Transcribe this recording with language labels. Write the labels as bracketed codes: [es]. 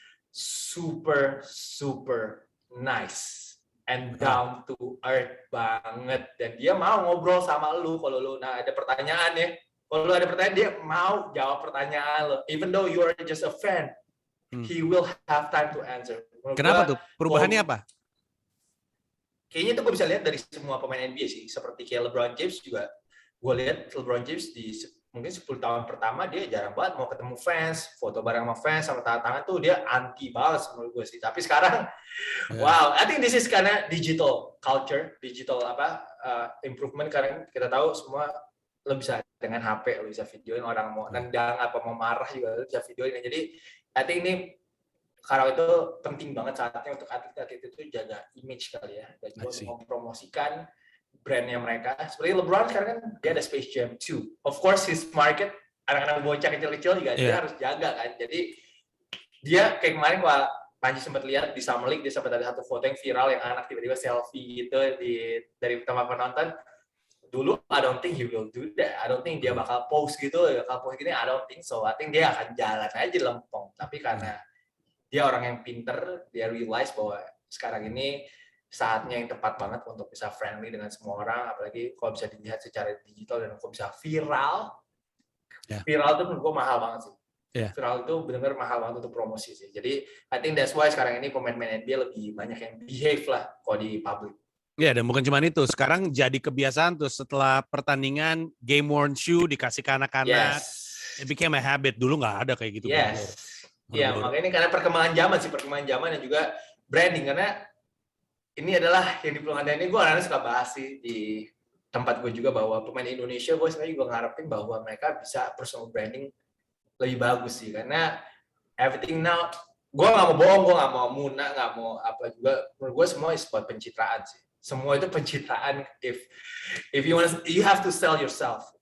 [en] Super nice. And down to earth [id] banget, dan dia mau ngobrol sama lu kalau lu ada pertanyaan ya. Kalau lu ada pertanyaan dia mau jawab pertanyaan lu. [en] Even though you are just a fan, he will have time to answer. [id] Kenapa tuh? Perubahannya apa? Kayaknya tuh gue bisa lihat dari semua pemain NBA sih. Seperti kayak LeBron James juga. Gue lihat LeBron James di mungkin 10 tahun pertama dia jarang banget mau ketemu fans, foto bareng sama fans, sama tangan tuh dia anti banget menurut gue sih. Tapi sekarang, wow, [en] I think this is [id] karena [en] digital culture, digital improvement. [id] Karena kita tahu semua lo bisa dengan HP, lo bisa videoin orang mau nendang apa mau marah juga lo bisa videoin. Jadi [en] I think [id] ini karena itu penting banget saatnya untuk atlet-atlet itu jaga image kali ya, dan juga mempromosikan brandnya mereka. Seperti LeBron sekarang kan dia ada Space Jam 2. [en] Of course his market, [id] anak-anak bocah kecil-kecil juga dia harus jaga kan. Jadi dia kayak kemarin kalau Panji sempat lihat di Summer League, dia sempat ada satu foto yang viral yang anak tiba-tiba selfie gitu dari teman penonton. Dulu [en] I don't think he will do that. I don't think [id] dia bakal post gitu, bakal post gini. [en] I don't think so. I think [id] dia akan jalan aja lempeng. Tapi karena dia orang yang pinter, dia realize bahwa sekarang ini saatnya yang tepat banget untuk bisa friendly dengan semua orang, apalagi kalau bisa dilihat secara digital dan kalau bisa viral. Viral itu menurut gue mahal banget sih. Viral itu benar-benar mahal banget untuk promosi sih. Jadi [en] I think that's why [id] sekarang ini pemain-pemain NBA lebih banyak yang behave lah kalau di public. Ya, dan bukan cuma itu. Sekarang jadi kebiasaan tuh setelah pertandingan game worn shoe dikasih ke anak-anak. [en] It became a habit. [id] Dulu nggak ada kayak gitu. Iya, makanya ini karena perkembangan zaman dan juga branding, karena ini adalah yang di Pelanggan ini gue kadang suka bahas sih di tempat gue juga, bahwa pemain Indonesia gue sebenarnya juga ngarepin bahwa mereka bisa personal branding lebih bagus sih, karena [en] everything now, [id] gue nggak mau bohong, gue nggak mau muna, nggak mau apa juga, menurut gue semua is buat pencitraan sih, semua itu pencitraan. [en] If you have to sell yourself.